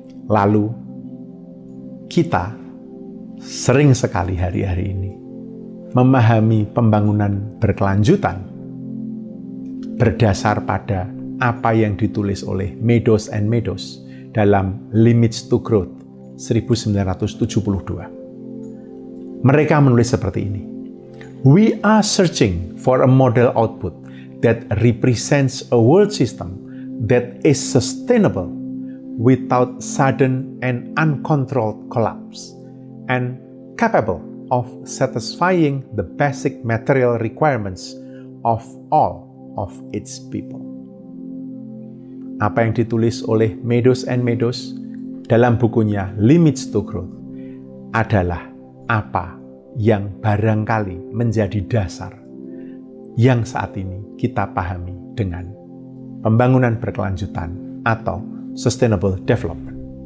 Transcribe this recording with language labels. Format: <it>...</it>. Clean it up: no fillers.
<id>Lalu, kita sering sekali hari-hari ini memahami pembangunan berkelanjutan berdasar pada apa yang ditulis oleh Meadows and Meadows dalam Limits to Growth 1972. Mereka menulis seperti ini.</id> <en>We are searching for a model output that represents a world system that is sustainable without sudden and uncontrolled collapse and capable of satisfying the basic material requirements of all of its people.</en> <id>Apa yang ditulis oleh Meadows and Meadows dalam bukunya Limits to Growth adalah apa yang barangkali menjadi dasar yang saat ini kita pahami dengan pembangunan berkelanjutan atau sustainable development.</id>